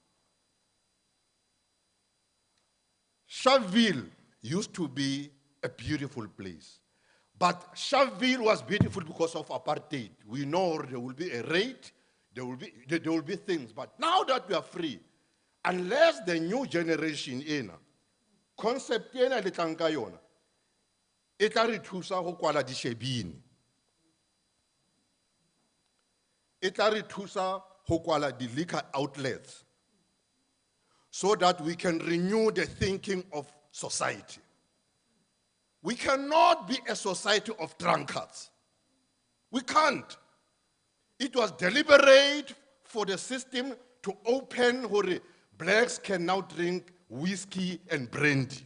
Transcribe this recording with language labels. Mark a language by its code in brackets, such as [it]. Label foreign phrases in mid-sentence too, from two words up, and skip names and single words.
[en] Sharpeville used to be a beautiful place. But Sharpeville was beautiful because of apartheid. We know there will be a raid, there will be things. But now that we are free, unless the new generation concept [tn] le tlanka yona, e tla re thusa go kwala dishebini. E tla re thusa go kwala di [en] liquor outlets so that we can renew the thinking of society. We cannot be a society of drunkards. We can't. It was deliberate for the system to open where blacks can now drink whiskey and brandy.